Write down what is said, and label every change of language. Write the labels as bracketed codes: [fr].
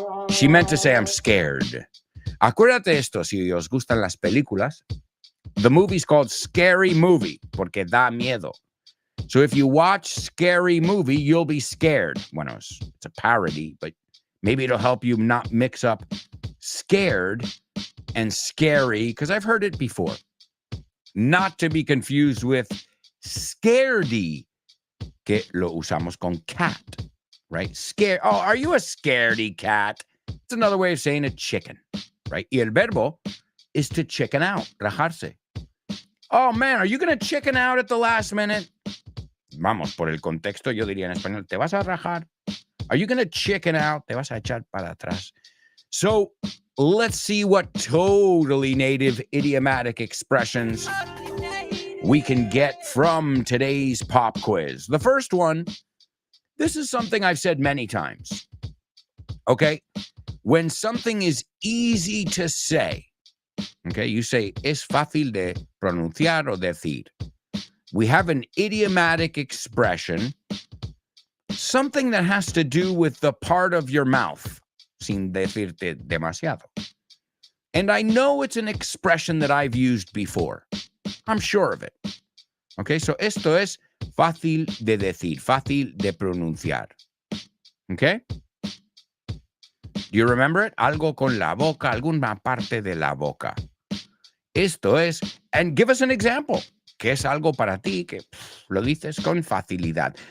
[en] She meant to say I'm scared. [es] Acuérdate esto, si os gustan las películas. [en] The movie's called Scary Movie, [es] porque da miedo. [en] So if you watch Scary Movie, you'll be scared. Bueno, it's a parody, but maybe it'll help you not mix up scared and scary, because I've heard it before. Not to be confused with scaredy, [es] que lo usamos con [en] cat, right? Scare. Oh, are you a scaredy cat? It's another way of saying a chicken, right? [es] Y el verbo [en] is to chicken out, rajarse. Oh, man, are you going to chicken out at the last minute? [es] Vamos, por el contexto, yo diría en español, ¿te vas a rajar? [en] Are you going to chicken out? [es] ¿Te vas a echar para atrás? [en] So let's see what totally native idiomatic expressions we can get from today's pop quiz. The first one, this is something I've said many times. Okay? When something is easy to say, okay, you say, [es] es fácil de pronunciar o decir. [en] We have an idiomatic expression, something that has to do with the part of your mouth, [es] sin decirte demasiado. [en] And I know it's an expression that I've used before. I'm sure of it. [es] Okay, so esto es fácil de decir, fácil de pronunciar. Okay? [en] Do you remember it? [es] Algo con la boca, alguna parte de la boca. Esto es, [en] and give us an example. [es] ¿Qué es algo para ti que lo dices con facilidad?